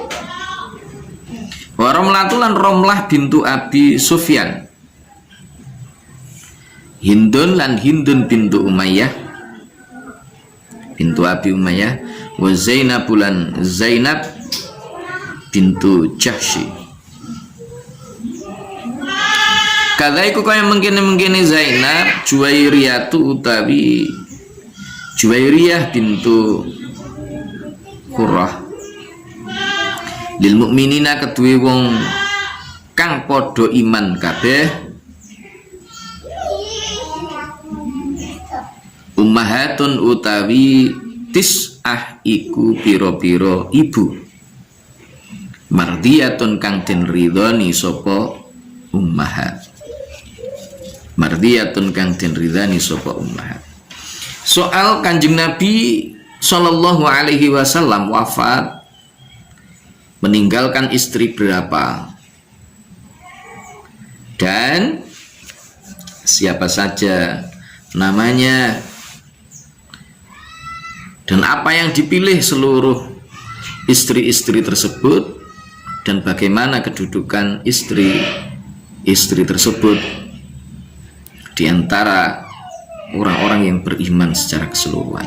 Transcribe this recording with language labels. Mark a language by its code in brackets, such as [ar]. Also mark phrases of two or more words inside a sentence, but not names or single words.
[jv] wa Romlatulan Romlah bintu Abi Sufyan Hindun lan Hindun bintu Umayyah bintu Abi Umayyah wa Zainabulan Zainab bintu Jahsy. Kadaiku kaya mengkini Zainab Juwairiyatu utawi Juwairiyah bintu Qurrah [ar] للمؤمنين [jv] kedue wong kang padha iman kabeh ummahatun utawi tis'ah iku pira-pira ibu mardiyatun kang den ridhani sapa [ar] أمهات مرضية [jv] kang den ridhani sapa ummahat. [id] Soal Kanjeng Nabi [ar] صلى الله عليه وسلم [id] wafat meninggalkan istri berapa dan siapa saja namanya dan apa yang dipilih seluruh istri-istri tersebut dan bagaimana kedudukan istri-istri tersebut di antara orang-orang yang beriman secara keseluruhan.